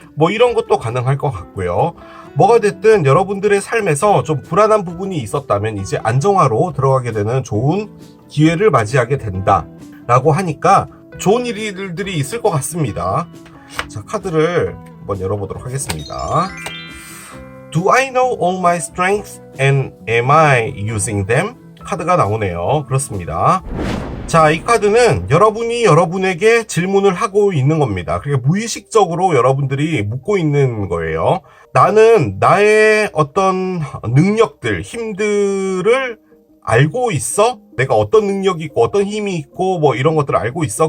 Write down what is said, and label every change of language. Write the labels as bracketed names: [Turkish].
[Korean] 뭐 이런 것도 가능할 것 같고요. 뭐가 됐든 여러분들의 삶에서 좀 불안한 부분이 있었다면 이제 안정화로 들어가게 되는 좋은 기회를 맞이하게 된다 라고 하니까 좋은 일들이 있을 것 같습니다. 자, 카드를 한번 열어보도록 하겠습니다. [English] Do I know all my strengths and am I using them? [Korean] 카드가 나오네요. 그렇습니다. 자, 이 카드는 여러분이 여러분에게 질문을 하고 있는 겁니다. 그러니까 무의식적으로 여러분들이 묻고 있는 거예요. 나는 나의 어떤 능력들, 힘들을 알고 있어? 내가 어떤 능력이 있고 어떤 힘이 있고 뭐 이런 것들을 알고 있어?